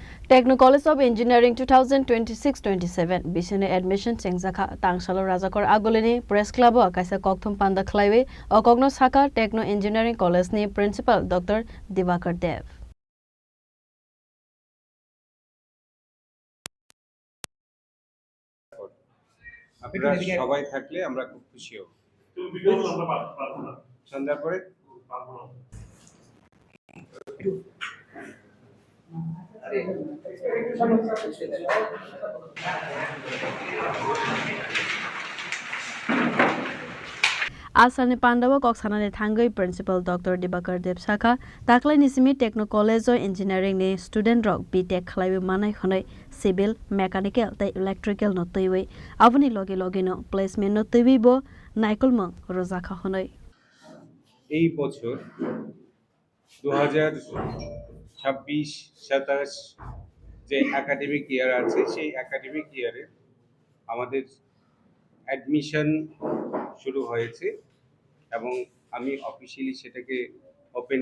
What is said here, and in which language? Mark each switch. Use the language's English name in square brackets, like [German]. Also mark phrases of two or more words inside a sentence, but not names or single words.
[Kok Borok] Techno College of Engineering 2026-27 Bishine admission Chengzakha Tangsalo Rajakor Agolini Press Club Kaisa Kokthum Panda Khlaiwe Okogno Saka Techno Engineering College ni Principal Dr. Divakar Dev [Bangla] আপনারা সবাই থাকলে আমরা খুব খুশি হব সন্ধ্যার পরে [Kok Borok] Asani Pandawa Koksanane Thangai Principal Dr. Divakar Dev Saka Taklai Nisimi Techno College of Engineering ni Student Rock BTech Khlaiwe Manai Khonai [English] Civil Mechanical [Kok Borok] tai Electrical no Toiwe Avani Logi no Placement no Toibo Naikolmang Rozakha Khonai [Bangla] এই বছর 2026-27 যে [English] academic year [Bangla] আছে সেই [English] academic year-e [Bangla] আমাদের অ্যাডমিশন শুরু হয়েছে এবং আমি অফিশিয়ালি সেটাকে ওপেন